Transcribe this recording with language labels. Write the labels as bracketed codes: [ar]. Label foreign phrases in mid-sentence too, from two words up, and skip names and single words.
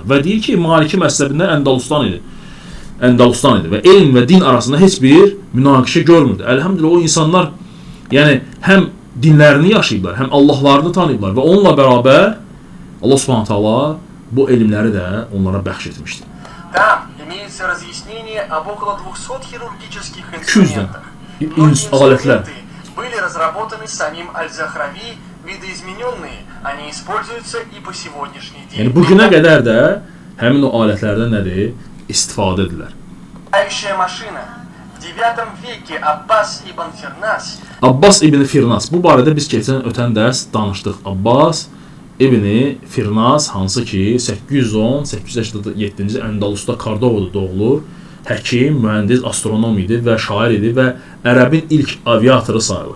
[az] Və deyir ki, Maliki məzhəbindən Əndəlüstan idi və elm və din arasında heç bir münaqişə görmürdü. Əlhəmdülillah, o insanlar yəni həm dinlərini yaşayıblar, həm Allahlarını tanıyıblar və onunla bərabər Allah [ar] سبحانه تعالى [az] bu elmləri də onlara bəxş etmişdir. [ru] Имеется разъяснение об около 200 хирургических инструментах. Многие инструменты были разработаны самим Аль-Захрави, видоизмененные, они используются и по сегодняшний день. [az] Yəni bugünə qədər də həmin o alətlərdən nədir? İstifadə edirlər. [ru] Машина. В 9 веке Аббас ибн Фирнас. [az] Abbas ibn Firnas. Bu barədə biz ötən dərs danışdıq. Abbas İbn Firnas, hansı ki 810-887-ci Əndəlüsdə Kordovada doğulur, həkim, mühəndis, astronom idi və şair idi və ərəbin ilk aviatoru sayılır.